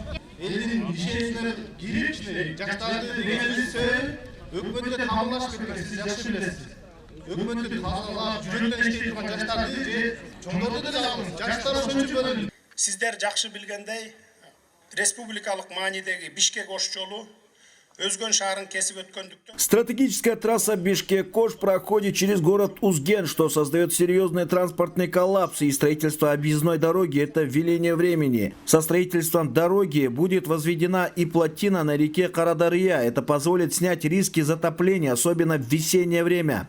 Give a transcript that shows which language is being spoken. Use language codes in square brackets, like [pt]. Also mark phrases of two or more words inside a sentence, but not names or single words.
[ky] Элдин ишенимине кирип, жаштарды дегенибизсе, өкмөттө кабылдашып кеткен, сиз жакшы билесиз. Өкмөттө тазалап, жүрөктөн иштей турган жаштарды же чоңдорду деле алыңыз. Жаштар ошончо бөлүнүп. Сиздер жакшы билгендей, республикалык маанидеги Бишкек-Ош жолу Өзгөн шаарын кесип өткөндүктөн. [ru] Стратегическая трасса Бишкек-Ош проходит через город Узген, что создает серьезный транспортный коллапс, и строительство объездной дороги – это веление времени. Со строительством дороги будет возведена и плотина на реке Карадарья. Это позволит снять риски затопления, особенно в весеннее время.